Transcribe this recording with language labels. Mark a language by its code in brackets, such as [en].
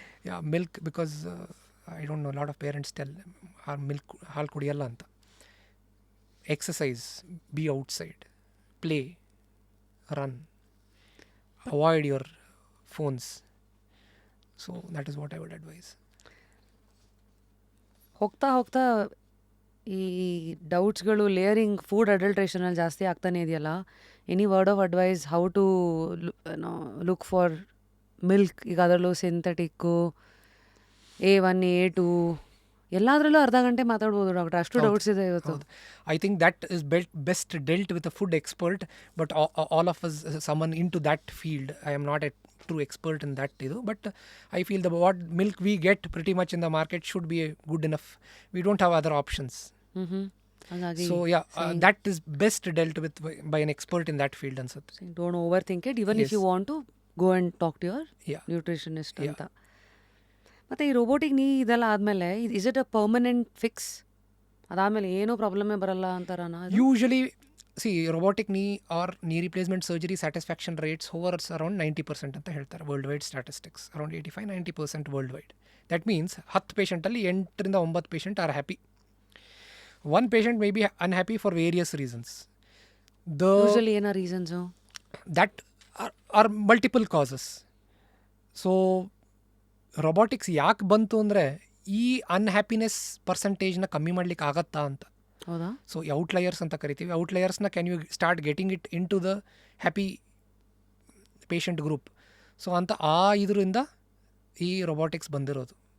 [en] Yeah, milk, because I don't know, a lot of parents tell our milk [kn] ಹಾಲು ಕುಡಿಯಲ್ಲ ಅಂತ. [en] Exercise, be outside, play, run, avoid your phones. So that is what I would advise. [kn] ಹೋಗ್ತಾ ಈ ಡೌಟ್ಸ್ಗಳು, layering, food ಅಡಲ್ಟ್ರೇಷನಲ್ಲಿ ಜಾಸ್ತಿ ಆಗ್ತಾನೆ ಇದೆಯಲ್ಲ. [en] Any word of advice how to look for milk? [kn] ಈಗ ಅದರಲ್ಲೂ ಸಿಂಥೆಟಿಕ್ಕು, A1 A2 ಎಲ್ಲಾದ್ರಲ್ಲೂ ಅರ್ಧ ಗಂಟೆ ಮಾತಾಡ್ಬೋದು ಡಾಕ್ಟರ್, ಅಷ್ಟು ಹೌದು, ಡೌಟ್ಸ್ ಇದೆ ಇವತ್ತು. ಹೌದು. [en] I think that is best dealt with a food expert, but all of us someone into that field. I am not a true expert in that ಇದು, but I feel the what milk we get pretty much in the market should be good enough. We don't have other options. [kn] ಹಾಗಾಗಿ [en] So that is best dealt with by an expert in that field ಅನ್ಸುತ್ತೆ. Don't overthink it, even if you want to go and talk to your Yeah. [kn] Nutritionist ಅಂತ. ಮತ್ತು ಈ [en] robotic knee [kn] ಇದೆಲ್ಲ ಆದಮೇಲೆ [en] Is it a permanent fix? [kn] ಅದಾದಮೇಲೆ ಏನೂ ಪ್ರಾಬ್ಲಮೇ ಬರಲ್ಲ ಅಂತಾರಣ? [en] Usually, see, robotic knee or knee replacement surgery satisfaction rates hovers around 90% [kn] ಅಂತ ಹೇಳ್ತಾರೆ [en] World statistics. Around 85-90% worldwide. That means 10 ಪೇಷಂಟಲ್ಲಿ 8ರಿಂದ 9 patient are happy. 1 patient may be unhappy for various reasons. [kn] Usually ಏನೋ reasons? [en] That are multiple causes. [kn] So robotics ಯಾಕೆ ಬಂತು ಅಂದರೆ ಈ unhappiness ಪರ್ಸೆಂಟೇಜ್ನ ಕಮ್ಮಿ ಮಾಡ್ಲಿಕ್ಕೆ ಆಗತ್ತಾ ಅಂತ. ಹೌದಾ? ಸೊ ಔಟ್ಲಯರ್ಸ್ ಅಂತ ಕರಿತೀವಿ. [en] ಔಟ್ಲಯರ್ಸ್ನ can you start getting it into the happy patient group. [kn] So ಅಂತ ಇದರಿಂದ ಈ ರೊಬಾಟಿಕ್ಸ್ ಬಂದಿರೋದು.